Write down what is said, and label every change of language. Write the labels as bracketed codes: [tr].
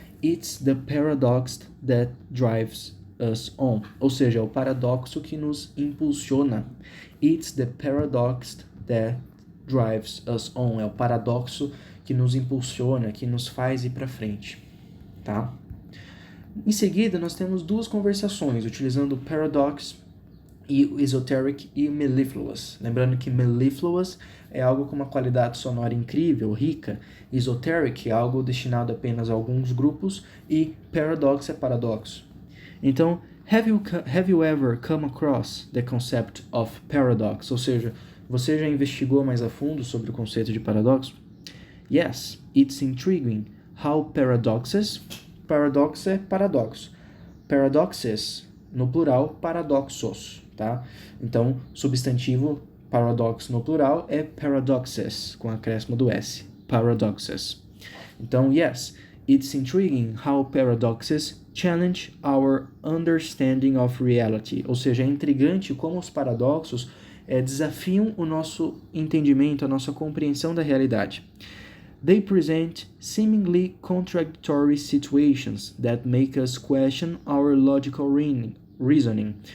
[en] It's the paradox that drives us on. [pt] Ou seja, é o paradoxo que nos impulsiona. [en] It's the paradox that drives us on. [pt] É o paradoxo que nos impulsiona, que nos faz ir para frente, tá? Em seguida, nós temos duas conversações utilizando paradox e esoteric e mellifluous. Lembrando que mellifluous é algo com uma qualidade sonora incrível, rica. Esoteric é algo destinado apenas a alguns grupos e paradox é paradoxo. Então, [en] have you ever come across the concept of paradox? [pt] Ou seja, você já investigou mais a fundo sobre o conceito de paradoxo? [en] Yes, it's intriguing how paradoxes [pt] é paradoxo. Paradoxes, no plural, paradoxos, tá? Então, substantivo paradox no plural é paradoxes, com acréscimo do S. [en] Paradoxes. Então, yes, it's intriguing how paradoxes challenge our understanding of reality. [pt] Ou seja, é intrigante como os paradoxos desafiam o nosso entendimento, a nossa compreensão da realidade. [en] They present seemingly contradictory situations that make us question our logical reasoning.